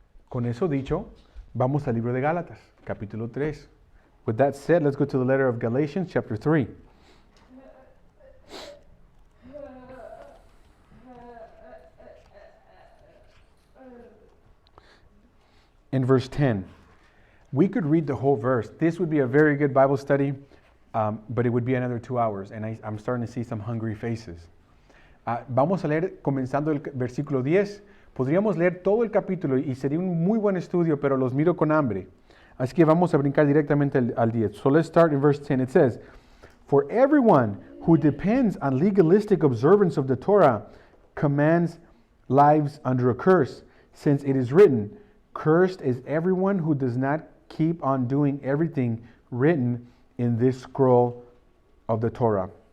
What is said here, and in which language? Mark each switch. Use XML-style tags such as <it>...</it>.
<es>Con eso dicho, vamos al libro de Gálatas, capítulo 3.</es> <en>With that said, let's go to the letter of Galatians, chapter 3. In verse 10. We could read the whole verse. This would be a very good Bible study. But it would be another 2 hours, and I'm starting to see some hungry faces.</en> <es>Vamos a leer, comenzando el versículo 10. Podríamos leer todo el capítulo y sería un muy buen estudio, pero los miro con hambre. Así que vamos a brincar directamente al 10.</es> <en>So let's start in verse 10. It says, for everyone who depends on legalistic observance of the Torah commands lives under a curse, since it is written, cursed is everyone who does not keep on doing everything written in this scroll of the Torah.</en>